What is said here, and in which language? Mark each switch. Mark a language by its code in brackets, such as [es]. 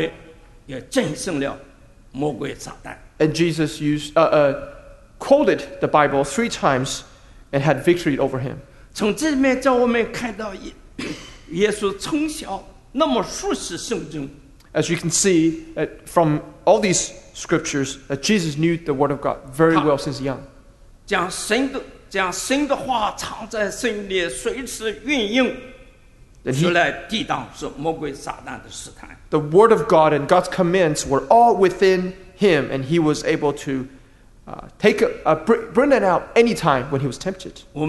[zh] 耶稣三次引用了圣经来抵挡魔鬼，也战胜了魔鬼撒旦。 [en] And Jesus used, quoted the Bible three times and had victory over him. [zh] 从这面叫我们看到耶稣从小那么熟悉圣经。 [en] As you can see from all these scriptures, Jesus knew the word of God very well since young. [zh] 将神的话藏在心里，随时运用。出来抵挡是魔鬼撒旦的试探。 [en] The word of God and God's commands were all within him, and he was able to bring it out anytime when he was tempted.